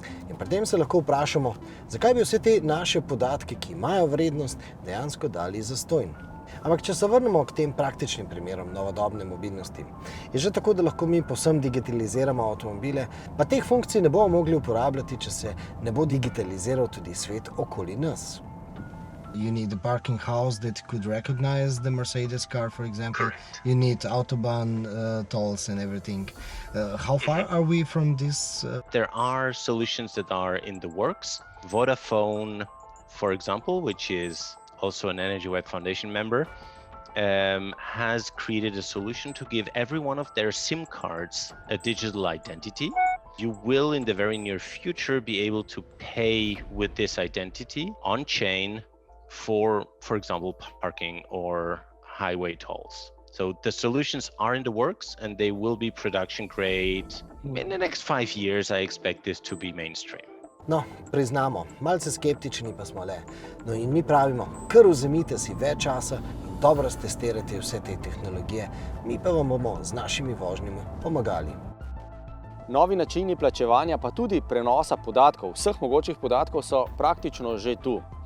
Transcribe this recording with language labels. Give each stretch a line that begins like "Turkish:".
Slovenian: In pri tem se lahko vprašamo, zakaj bi vse te naše podatke, ki imajo vrednost, dejansko dali zastonj. Ampak če se vrnemo k tem praktičnim primerom novodobne mobilnosti, je že tako, da lahko mi povsem digitaliziramo avtomobile, pa teh funkcij ne bomo mogli uporabljati, če se ne bo digitaliziral tudi svet okoli nas.
English: You need a parking house that could recognize the Mercedes car, for example. You need Autobahn tolls and everything. How far are we from this? There are solutions that are in the works. Vodafone, for example, which is also an Energy Web Foundation member, has created a solution to give every one of their SIM cards a digital identity. You will, in the very near future, be able to pay with this identity on-chain for example, parking or highway tolls. So the solutions are in the works and they will be production grade. In the next 5 years, I expect this to be mainstream.
Slovenian: No, priznamo, malce skeptični pa smo le. No in mi pravimo, kar vzemite si več časa in dobro stestirajte vse te tehnologije, mi pa vam bomo z našimi vožnjami pomagali. Novi načini plačevanja pa tudi prenosa podatkov, vseh mogočih podatkov so praktično že tu.